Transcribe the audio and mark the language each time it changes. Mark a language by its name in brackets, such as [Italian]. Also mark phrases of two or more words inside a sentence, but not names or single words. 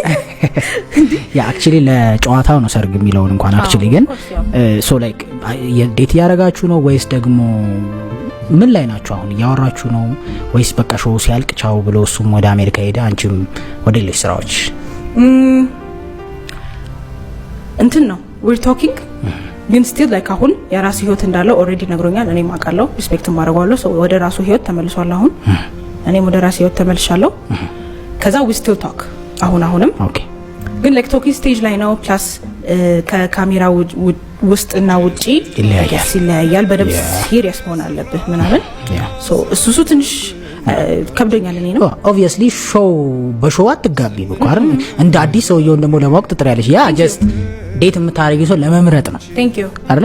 [Amharic] ያ አክቹሊ ለጨዋታው ነው ሰርግ የሚለውን እንኳን አክቹሊ ግን [English] so like [Amharic] ዴት ያረጋችሁ ነው ወይስ ደግሞ ምን ላይ ናችሁ አሁን? እያወራችሁ ነው ወይስ በቃ ሾው ሲያልቅ ቻው ብሎ እሱም ወደ አሜሪካ ሄደ አንቺም ወደ ሌሎች ስራዎች? እንትን ነው [English] we're talking [Amharic] ግን [English] still like [Amharic] አሁን የራሱ ህይወት እንዳለው ኦሬዲ ነግሮኛል። እኔም አውቃለሁ፣ ሪስፔክት ማድረጋለሁ። ሰው ወደ ራሱ ህይወት ተመልሷል። አሁን እኔም ወደ ራሱ ህይወት ተመልሻለሁ። ከዛ [English] we still talk [Amharic] አሁንም ኦኬ። ግን [English] like talking stage [Amharic] ላይ ነው። ፕላስ ከካሜራ ውስጥና ውጪ ይለያያል። በደንብ ሲሪየስ መሆን አለብህ ምናምን። ሶ እሱ ትንሽ ከብዶኛል። እኔ ነው ኦብቪየስሊ ሾው በሾው አትጋቢ በቃር እንደ አዲስ ሰውየውን ደግሞ ለማወቅ ትጥሪያለሽ። ያ ጀስት ዴት የምታረጊው ሰው ለመምረጥ ነው አይደለም?